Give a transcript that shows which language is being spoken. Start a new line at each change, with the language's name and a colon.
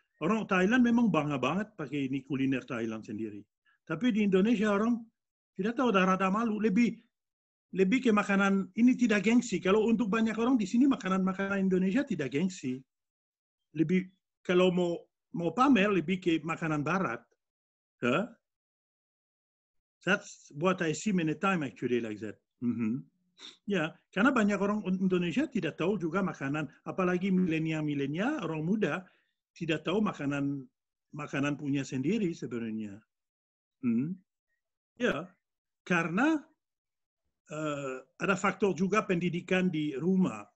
Indonesian: Orang Thailand memang bangga banget pakai ini kuliner Thailand sendiri. Tapi di Indonesia orang tidak tahu, rada malu, lebih ke makanan ini tidak gengsi. Kalau untuk banyak orang di sini makanan Indonesia tidak gengsi. Lebih kalau mau pamer lebih ke makanan barat.
English: That's what I see many time actually like that.
Indonesian: Ya, karena banyak orang Indonesia tidak tahu juga makanan, apalagi milenial orang muda tidak tahu makanan punya sendiri sebenarnya. Ya, karena ada faktor juga pendidikan di rumah.